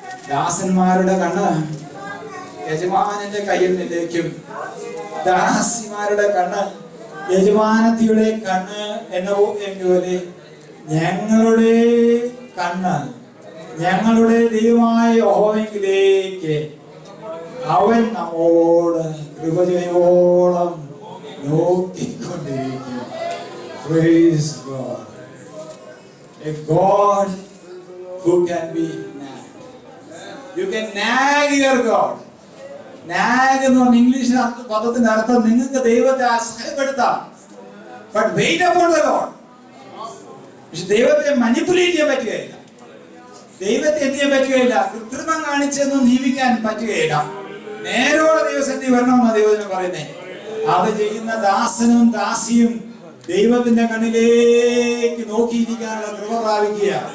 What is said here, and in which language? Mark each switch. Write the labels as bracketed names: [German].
[Malayalam] ദാസന്മാരുടെ കണ്ണ് യജമാനന്റെ കയ്യിലേക്കും ദാസിമാരുടെ കണ്ണ് യജമാനത്തിയുടെ കണ്ണ് എന്നപോലെ ഞങ്ങളുടെ കണ്ണ് ഞങ്ങളുടെ ദൈവമായ യഹോവയിലേക്ക് അവൻ നമ്മോട് കൃപ ചെയ്യോളം നോക്കിക്കൊണ്ടിരിക്കും. [English] Praise God. A God who can be nagged. You can nag your God. [Malayalam] Nag എന്ന് പറഞ്ഞ ഇംഗ്ലീഷ് പദത്തിന്റെ അർത്ഥം നിങ്ങൾക്ക് ദൈവത്തെ അസഹ്യപ്പെടുത്താം. [English] But wait upon the Lord. [Malayalam] പക്ഷെ ദൈവത്തെ മാനിപ്പുലേറ്റ് ചെയ്യാൻ പറ്റുകയില്ല. ദൈവത്തെ എന്ത് ചെയ്യാൻ പറ്റുകയില്ല? കൃത്രിമം കാണിച്ചൊന്നും ജീവിക്കാൻ പറ്റുകയില്ല. നേരോടെ ദൈവസന്നിധി വരണമെന്നാണ് ദൈവത്തിന് പറയുന്നത്. അത് ചെയ്യുന്ന ദാസനും ദാസിയും ദൈവത്തിന്റെ കണ്ണിലേക്ക് നോക്കിയിരിക്കാനുള്ള കൃപ പ്രാപിക്കുക.